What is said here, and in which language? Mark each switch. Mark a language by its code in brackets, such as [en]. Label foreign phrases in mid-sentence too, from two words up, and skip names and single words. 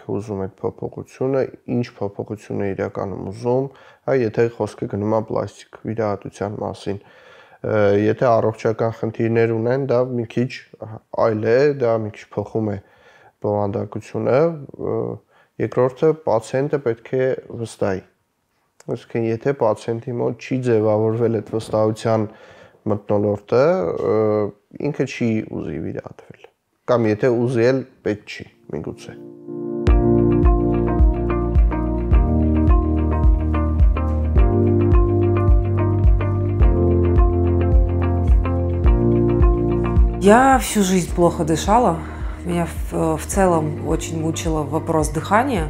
[hy] ուզում այդ փոփոխությունը, ինչ փոփոխություն է իրականում ուզում, հա, եթե խոսքը գնում է պլաստիկ վիրահատության մասին։ Եթե առողջական խնդիրներ ունեն, դա մի քիչ այլ է, դա մի քիչ փոխում է բովանդակությունը, երկրորդը պացիենտը պետք է վստահի։ Այսինքն, եթե պացիենտի մոտ չի ձևավորվել այդ վստահության մթնոլորտը, ինքը չի ուզի վիրահատվել։ Կամ եթե ուզի էլ պետք չի, միգուցե։ [ru] Я всю жизнь плохо дышала. Меня в целом очень мучил вопрос дыхания.